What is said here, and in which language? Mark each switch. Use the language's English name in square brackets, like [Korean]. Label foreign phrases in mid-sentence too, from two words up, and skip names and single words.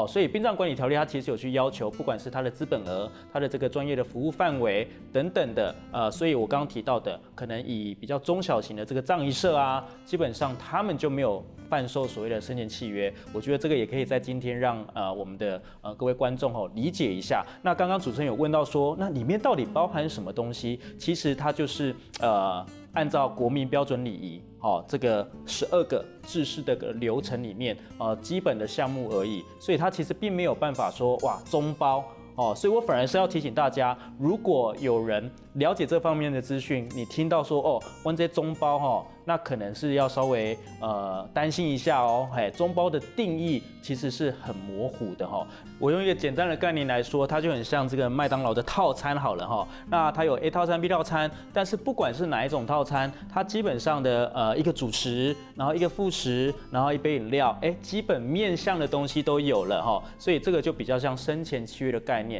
[Chinese] 所以殯葬管理條例它其實有去要求，不管是它的資本額、它的這個專業的服務範圍等等的，所以我剛剛提到的，可能以比較中小型的這個葬儀社啊，基本上他們就沒有販售所謂的生前契約。我覺得這個也可以在今天讓我們的各位觀眾理解一下。那剛剛主持人有問到說，那裡面到底包含什麼東西？其實它就是按照國民標準禮儀，這個12個制式的流程裡面，基本的項目而已，所以它其實並沒有辦法說哇中包所以我反而是要提醒大家，如果有人了解這方面的資訊，你聽到說我這中包那可能是要稍微擔心一下中包的定義其實是很模糊的我用一個簡單的概念來說，它就很像這個麥當勞的套餐好了那它有 A 套餐、B 套餐，但是不管是哪一種套餐，它基本上的一個主食，然後一個副食，然後一杯飲料，基本面向的東西都有了所以這個就比較像生前契約的概念。